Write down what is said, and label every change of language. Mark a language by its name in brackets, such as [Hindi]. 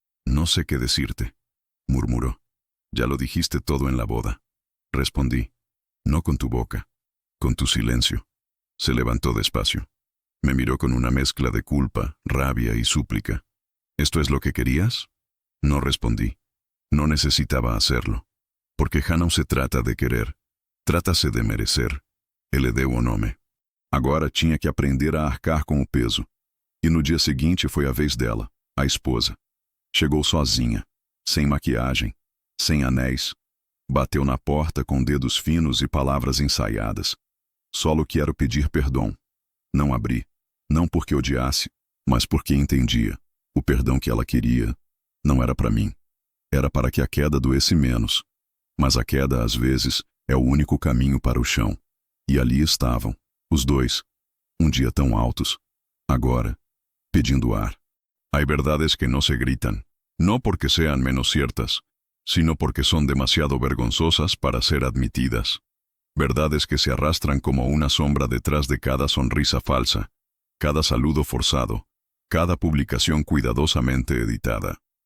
[Spanish] No sé qué decirte, murmuró. Ya lo dijiste todo en la boda. Respondí. No con tu boca, con tu silencio. Se levantó despacio. Me miró con una mezcla de culpa, rabia y súplica. ¿Esto es lo que querías? No respondí. No necesitaba hacerlo. [Portuguese] Porque já não se trata de querer. Trata-se de merecer. Ele deu o nome. Agora tinha que aprender a arcar com o peso. E no dia seguinte foi a vez dela, a esposa. Chegou sozinha, sem maquiagem, sem anéis. Bateu na porta com dedos finos e palavras ensaiadas. Só quero pedir perdão. Não abri, não porque odiasse, mas porque entendia. O perdão que ela queria não era para mim. Era para que a queda doesse menos. Mas a queda, às vezes, é o único caminho para o chão. E ali estavam, os dois, um dia tão altos. Agora, pedindo ar. [Spanish] Hay verdades que no se gritan, no porque sean menos ciertas, sino porque son demasiado vergonzosas para ser admitidas. Verdades que se arrastran como una sombra detrás de cada sonrisa falsa, cada saludo forzado, cada publicación cuidadosamente editada.